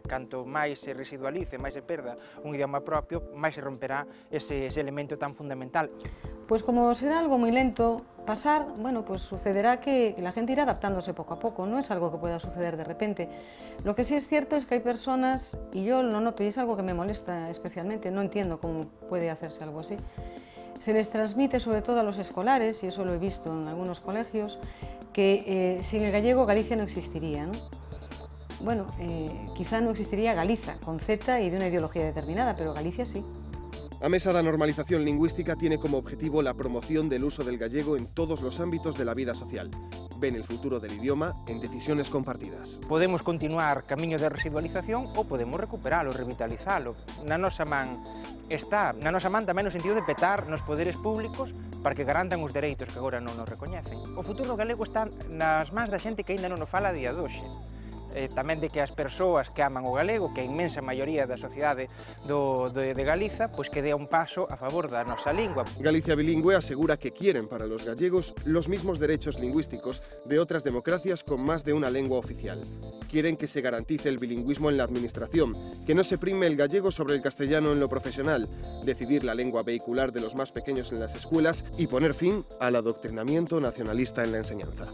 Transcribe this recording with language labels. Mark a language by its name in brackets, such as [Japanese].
[Galician] Canto máis se residualice, máis se perda un idioma propio, máis se romperá ese elemento tan fundamental. Pois como será algo moi lento, [Spanish] pasar, bueno, pues sucederá que la gente irá adaptándose poco a poco, no es algo que pueda suceder de repente. Lo que sí es cierto es que hay personas, y yo lo noto y es algo que me molesta especialmente, no entiendo cómo puede hacerse algo así, se les transmite sobre todo a los escolares, y eso lo he visto en algunos colegios, que sin el gallego Galicia no existiría, ¿no? Bueno, quizá no existiría Galiza, con Z y de una ideología determinada, pero Galicia sí. A Mesa da Normalización Lingüística tiene como objetivo la promoción del uso del gallego en todos los ámbitos de la vida social. Ven el futuro del idioma en decisiones compartidas. [Galician] Podemos continuar camiño de residualización ou podemos recuperalo, revitalizalo. Na nosa man está, na nosa man tamén no sentido de petar nos poderes públicos para que garantan os dereitos que agora non nos recoñecen. O futuro galego está nas mans da xente que aínda non o fala a día doxe. Tamén de que as persoas que aman o galego, que a inmensa maioría da sociedade de Galiza, pois que dea un paso a favor da nosa lingua. [Spanish] Galicia Bilingüe asegura que quieren para los gallegos los mismos derechos lingüísticos de otras democracias con más de una lengua oficial. Quieren que se garantice el bilingüismo en la administración, que no se prime el gallego sobre el castellano en lo profesional, decidir la lengua vehicular de los más pequeños en las escuelas y poner fin al adoctrinamiento nacionalista en la enseñanza.